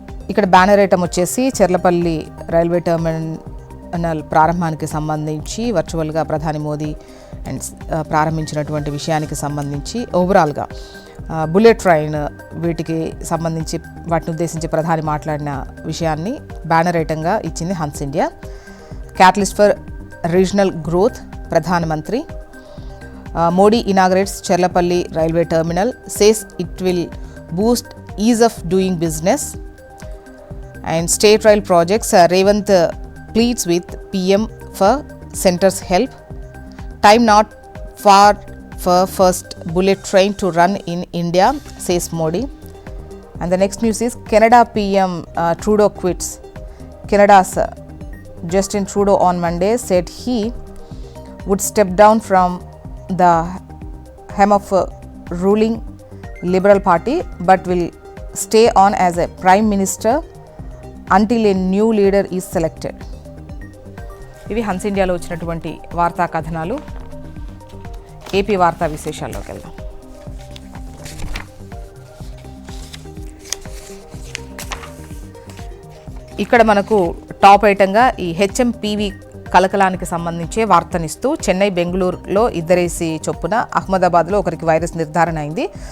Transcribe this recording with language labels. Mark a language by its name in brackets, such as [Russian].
[Telugu] ఇక్కడ banner item వచ్చేసి Cherlapally railway terminal ప్రారంభానికి సంబంధించి వర్చువల్గా ప్రధాని మోదీ అండ్ ప్రారంభించినటువంటి విషయానికి సంబంధించి ఓవరాల్గా బుల్లెట్ ట్రైన్ వీటికి సంబంధించి వాటిని ఉద్దేశించి ప్రధాని మాట్లాడిన విషయాన్ని బ్యానర్ ఐటంగా ఇచ్చింది Hans India. [English] Catalyst for regional growth ప్రధానమంత్రి. Modi inaugurates Cherlapally railway terminal, says it will boost ease of doing business and state rail projects. Revanth pleads with PM for center's help. Time not far for first bullet train to run in India, says Modi. And the next news is Canada PM Trudeau quits. Canada's Justin Trudeau on Monday said he would step down from the helm of ruling Liberal Party but will stay on as a Prime Minister until a new leader is selected. [Telugu] ఇవి Hans ఇండియాలో వచ్చినటువంటి వార్తా కథనాలు. AP వార్తా విశేషాల్లోకి వెళ్దాం. ఇక్కడ మనకు top ఐటంగా ఈ హెచ్ఎంపీవీ కలకలానికి సంబంధించే వార్తనిస్తూ చెన్నై, బెంగళూరులో ఇద్దరేసి చొప్పున, అహ్మదాబాద్లో ఒకరికి వైరస్ నిర్ధారణ అయింది.